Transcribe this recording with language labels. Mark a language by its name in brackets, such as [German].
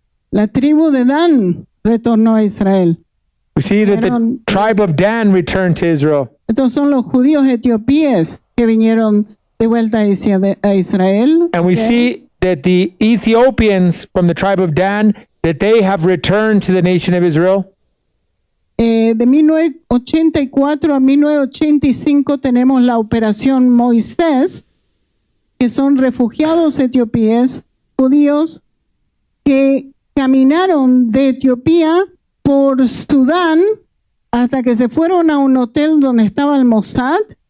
[Spanish] La tribu de Dan retornó a Israel. [English] We see that the tribe of Dan returned to Israel. [Spanish] Estos son los judíos etiopíes que vinieron de vuelta a Israel. [English] And we see that the Ethiopians from the tribe of Dan, that they have returned to the nation of Israel. [Spanish] De 1984 a 1985 tenemos la operación Moisés, que son refugiados etiopíes, judíos, que caminaron de Etiopía por Sudán hasta que se fueron a un hotel donde estaba el Mossad.